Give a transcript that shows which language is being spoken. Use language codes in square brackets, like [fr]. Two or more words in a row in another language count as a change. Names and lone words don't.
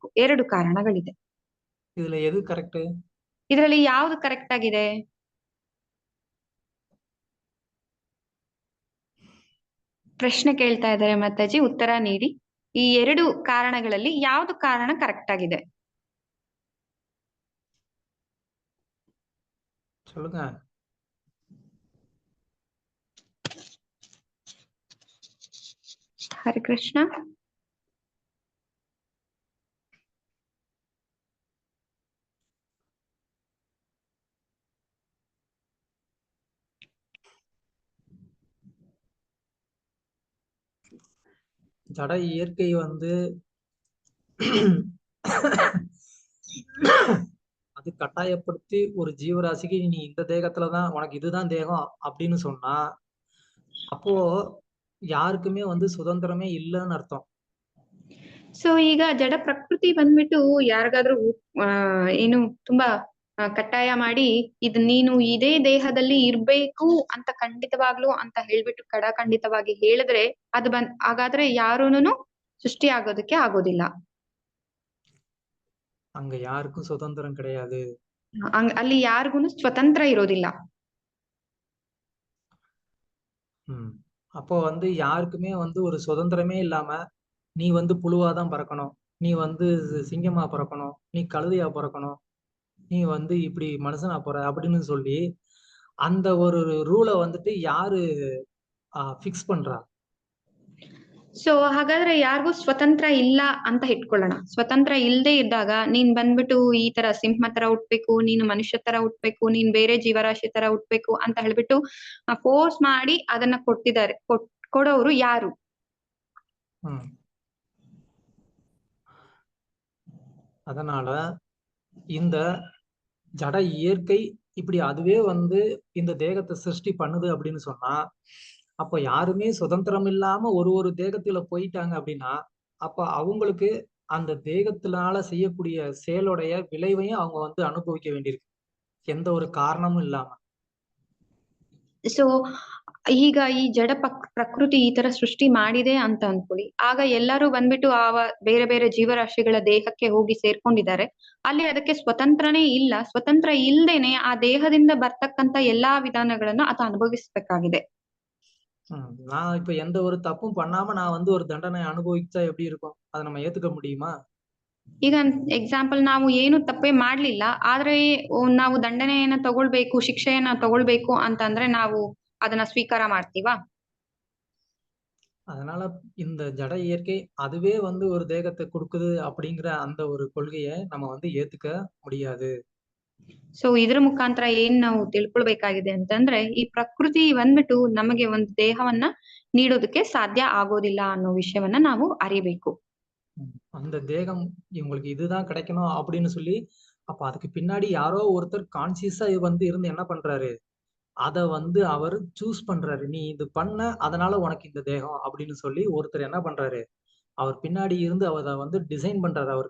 [kn] 2 ಕಾರಣಗಳಿದೆ. [ta] இதுல எது கரெக்ட்? [kn] ಇದರಲ್ಲಿ ಯಾವ್ದು ಕರೆಕ್ಟ್ ಆಗಿದೆ? ಪ್ರಶ್ನೆ ಕೇಳ್ತಾ ಇದ್ದಾರೆ ಮಾತಾಜಿ, ಉತ್ತರ ನೀಡಿ. ಈ 2 ಕಾರಣಗಳಲ್ಲಿ ಯಾವ್ದು ಕಾರಣ ಕರೆಕ್ಟ್ ಆಗಿದೆ? [ta] சொல்லுங்க. [kn] ಹರೇ ಕೃಷ್ಣ. [ta] ஜட இயற்கை வந்து அது கட்டாயப்படுத்தி ஒரு ஜீவராசிக்கு நீ இந்த தேகத்துலதான் உனக்கு இதுதான் தேகம் அப்படின்னு சொன்னா, அப்போ யாருக்குமே வந்து சுதந்திரமே இல்லைன்னு அர்த்தம். [kn] ಸೊ ಈಗ ಜಡ ಪ್ರಕೃತಿ ಬಂದ್ಬಿಟ್ಟು ಯಾರಿಗಾದ್ರೂ ಏನು ತುಂಬಾ ಕಟ್ಟಾಯ ಮಾಡಿ ಇದು ನೀನು ಇದೇ ದೇಹದಲ್ಲಿ ಇರ್ಬೇಕು ಅಂತ ಖಂಡಿತವಾಗ್ಲು ಅಂತ ಹೇಳ್ಬಿಟ್ಟು ಖಂಡಿತವಾಗಿ ಹೇಳಿದ್ರೆ ಅದು ಹಾಗಾದ್ರೆ ಯಾರೂನು ಸೃಷ್ಟಿ ಆಗೋದಕ್ಕೆ ಆಗೋದಿಲ್ಲ. [ta] அங்க யாருக்கும் சுதந்திரம் கிடையாது. [kn] ಅಲ್ಲಿ ಯಾರಿಗೂ ಸ್ವತಂತ್ರ ಇರೋದಿಲ್ಲ. [ta] அப்போ வந்து யாருக்குமே வந்து ஒரு சுதந்திரமே இல்லாம நீ வந்து புழுவாதான் பிறக்கணும், நீ வந்து சிங்கமா பிறக்கணும், நீ கழுதையா பிறக்கணும், நீ வந்து இப்படி மனுஷனா போற அப்படின்னு சொல்லி அந்த ஒரு ரூலை வந்துட்டு யாரு ஃபிக்ஸ் பண்றா? [kn] ಸೊ ಹಾಗಾದ್ರೆ ಯಾರಿಗೂ ಸ್ವತಂತ್ರ ಇಲ್ಲ ಅಂತ ಇಟ್ಕೊಳ್ಳೋಣ. ಸ್ವತಂತ್ರ ಇಲ್ಲದೆ ಇದ್ದಾಗ ನೀನ್ ಬಂದ್ಬಿಟ್ಟು ಈ ತರ ಸಿಂಹ ತರ ಹುಟ್ಬೇಕು, ನೀನು ಮನುಷ್ಯ ತರ ಹುಟ್ಬೇಕು, ನೀನ್ ಬೇರೆ ಜೀವರಾಶಿ ತರ ಹುಟ್ಬೇಕು ಅಂತ ಹೇಳ್ಬಿಟ್ಟು ಫೋರ್ಸ್ ಮಾಡಿ ಅದನ್ನ ಕೊಟ್ಟಿದ್ದಾರೆ. ಕೊಡೋರು ಯಾರು? [ta] அதனால இந்த ஜட இயற்கை இப்படி அதுவே வந்து இந்த தேகத்தை சிருஷ்டி பண்ணுது அப்படின்னு சொன்னா, அப்ப யாருமே சுதந்திரம் இல்லாம ஒரு தேகத்துல போயிட்டாங்க அப்படின்னா, அப்ப அவங்களுக்கு அந்த தேகத்தினால செய்யக்கூடிய செயலுடைய விளைவையும் அவங்க வந்து அனுபவிக்க வேண்டியிருக்கு, எந்த ஒரு காரணமும் இல்லாம. [kn] ಸೊ ಈಗ ಈ ಜಡ ಪ್ರಕೃತಿ ಈ ತರ ಸೃಷ್ಟಿ ಮಾಡಿದೆ ಅಂತ ಅನ್ಕೊಳ್ಳಿ, ಆಗ ಎಲ್ಲರೂ ಬಂದ್ಬಿಟ್ಟು ಬೇರೆ ಬೇರೆ ಜೀವರಾಶಿಗಳ ದೇಹಕ್ಕೆ ಹೋಗಿ ಸೇರ್ಕೊಂಡಿದ್ದಾರೆ. ಅಲ್ಲಿ ಅದಕ್ಕೆ ಸ್ವತಂತ್ರನೇ ಇಲ್ಲ. ಸ್ವತಂತ್ರ ಇಲ್ದೇನೆ ಆ ದೇಹದಿಂದ ಬರ್ತಕ್ಕಂತ ಎಲ್ಲಾ ವಿಧಾನಗಳನ್ನ ಅದು அனுபவிஸ்ಬೇಕಾಗಿದೆ. [ta] நான் இப்ப எந்த ஒரு தப்பும் பண்ணாம நான் வந்து ஒரு தண்டனை அனுபவிச்சா எப்படி இருக்கும்? அதை நம்ம ஏத்துக்க முடியுமா? [kn] ಈಗ ಎಕ್ಸಾಂಪಲ್, ನಾವು ಏನು ತಪ್ಪೇ ಮಾಡ್ಲಿಲ್ಲ, ಆದ್ರೆ ನಾವು ದಂಡನೆಯನ್ನ ತಗೊಳ್ಬೇಕು, ಶಿಕ್ಷೆಯನ್ನ ತಗೊಳ್ಬೇಕು ಅಂತಂದ್ರೆ ನಾವು ಅದನ್ನ ಸ್ವೀಕಾರ ಮಾಡ್ತೀವಾ? [ta] அதனால இந்த ஜட இயற்கை அதுவே வந்து ஒரு தேகத்தை கொடுக்குது அப்படிங்கிற அந்த ஒரு கொள்கையை நம்ம வந்து ஏத்துக்க முடியாது. [kn] ಸೊ ಇದ್ರ ಮುಖಾಂತರ ಏನ್ ನಾವು ತಿಳ್ಕೊಳ್ಬೇಕಾಗಿದೆ ಅಂತಂದ್ರೆ, ಈ ಪ್ರಕೃತಿ ಬಂದ್ಬಿಟ್ಟು ನಮಗೆ ಒಂದು ದೇಹವನ್ನ ನೀಡೋದಕ್ಕೆ ಸಾಧ್ಯ ಆಗೋದಿಲ್ಲ ಅನ್ನೋ ವಿಷಯವನ್ನ ನಾವು ಅರಿಬೇಕು. [ta] அந்த தேகம் இவங்களுக்கு இதுதான் கிடைக்கணும் அப்படின்னு சொல்லி, அப்ப அதுக்கு பின்னாடி யாரோ ஒருத்தர் கான்சியஸா வந்து இருந்து என்ன பண்றாரு, அத வந்து அவர் சூஸ் பண்றாரு. நீ இது பண்ண, அதனால உனக்கு இந்த தேகம் அப்படின்னு சொல்லி ஒருத்தர் என்ன பண்றாரு, அவர் பின்னாடி இருந்து அவரை வந்து டிசைன் பண்றாரு அவருக்கு.